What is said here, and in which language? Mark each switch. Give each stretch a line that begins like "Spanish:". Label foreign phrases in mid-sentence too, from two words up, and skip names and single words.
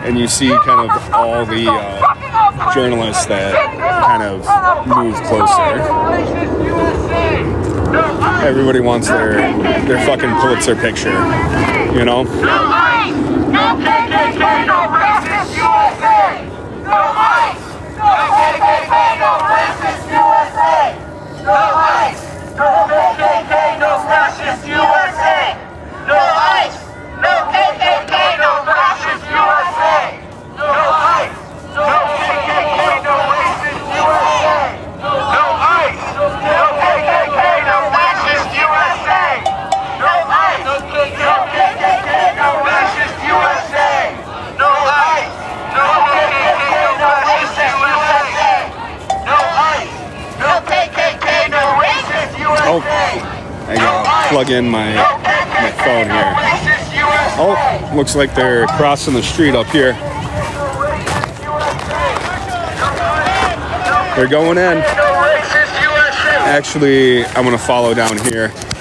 English: and you see kind of all the journalists that kind of move closer. Everybody wants their fucking Pulitzer picture, you know? No ICE! No KKK! No racist USA! No ICE! No KKK! No racist USA! No ICE! No KKK! No fascist USA! No ICE! No KKK! No fascist USA! No ICE! No KKK! No racist USA! No ICE! No KKK! No fascist USA! No ICE! No KKK! No fascist USA! No ICE! No KKK! No fascist USA! No ICE! No KKK! No racist USA! Oh, I gotta plug in my phone here. Oh, looks like they're crossing the street up here. They're going in. Actually, I'm gonna follow down here.